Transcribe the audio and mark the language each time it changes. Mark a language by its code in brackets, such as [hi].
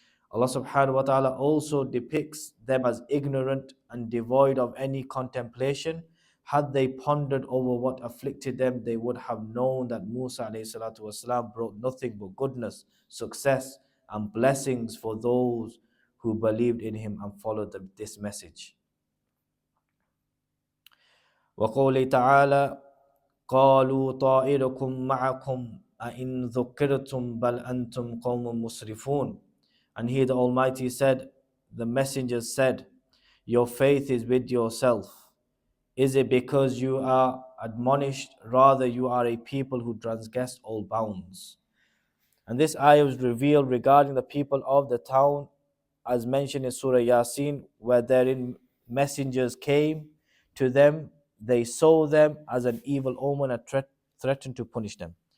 [en] Allah subhanahu wa ta'ala also depicts them as ignorant and devoid of any contemplation. Had they pondered over what afflicted them, they would have known that Musa alayhi salatu wasalam brought nothing but goodness, success, and blessings for those who believed in him and followed this message. [ar] وقوله تعالى قالوا طائركم معكم أئن ذكرتم بل أنتم قوم مسرفون. [en] And he, the Almighty, said, the messengers said, your faith is with yourself. Is it because you are admonished? Rather, you are a people who transgress all bounds. And this ayah was revealed regarding the people of the town, as mentioned in Surah Yasin, where therein messengers came to them, they saw them as an evil omen and threatened to punish them.